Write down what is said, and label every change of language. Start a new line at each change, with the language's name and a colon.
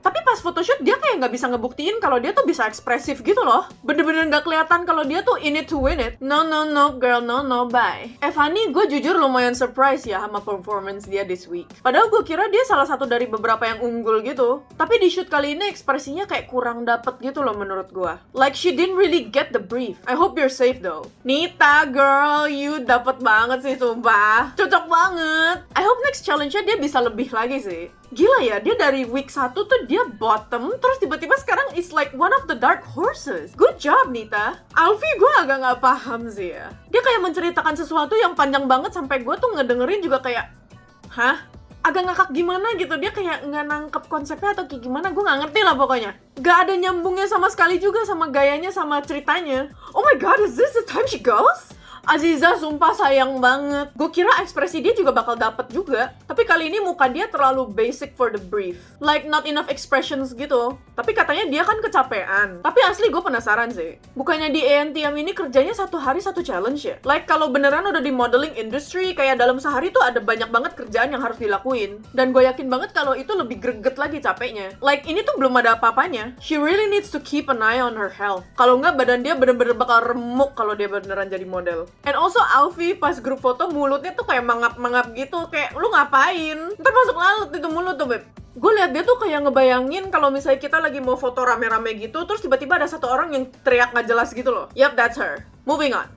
Indonesian: Tapi pas photoshoot dia kayak nggak bisa ngebuktiin kalau dia tuh bisa ekspresif gitu loh. Bener-bener nggak kelihatan kalau dia tuh
English: in it to win it. No girl, no bye.
Indonesian: Fanny, gue jujur lumayan surprise ya sama performance dia
English: this week.
Indonesian: Padahal gue kira dia salah satu dari beberapa yang unggul gitu. Tapi di shoot kali ini ekspresinya kayak kurang dapet gitu loh menurut gue.
English: Like she didn't really get the brief. I hope you're safe though.
Indonesian: Nita girl, you dapet banget sih sumpah. Cocok banget.
English: I hope next challenge
Indonesian: dia bisa lebih lagi sih. Gila ya, dia dari week 1 tuh dia bottom, terus tiba-tiba sekarang
English: it's like one of the dark horses. Good job,
Indonesian: Nita. Alfi gue agak nggak paham sih ya. Dia kayak menceritakan sesuatu yang panjang banget sampai gue tuh ngedengerin juga kayak, hah? Agak ngakak gimana gitu, dia kayak nggak nangkep konsepnya atau kayak gimana, gue nggak ngerti lah pokoknya. Gak ada nyambungnya sama sekali juga sama gayanya sama ceritanya.
English: Oh my god, is this the time she goes?
Indonesian: Aziza sumpah sayang banget. Gue kira ekspresi dia juga bakal dapet juga. Tapi kali ini muka dia terlalu
English: basic for the brief. Like not enough expressions gitu.
Indonesian: Tapi katanya dia kan kecapean. Tapi asli gue penasaran sih. Bukannya di ANTM ini kerjanya satu hari satu challenge ya? Like kalau beneran udah di modeling industry, kayak dalam sehari tuh ada banyak banget kerjaan yang harus dilakuin. Dan gue yakin banget kalau itu lebih greget lagi capeknya. Like ini tuh belum ada apa-apanya.
English: She really needs to keep an eye on her health.
Indonesian: Kalau nggak badan dia bener-bener bakal remuk kalau dia beneran jadi model.
English: And also
Indonesian: Alfi pas grup foto mulutnya tuh kayak mangap-mangap gitu. Kayak lu ngapain? Ntar masuk lalut itu mulut tuh beb. Gue liat dia tuh kayak ngebayangin kalau misalnya kita lagi mau foto rame-rame gitu, terus tiba-tiba ada satu orang yang teriak gak jelas gitu loh.
English: Yup, that's her. Moving on.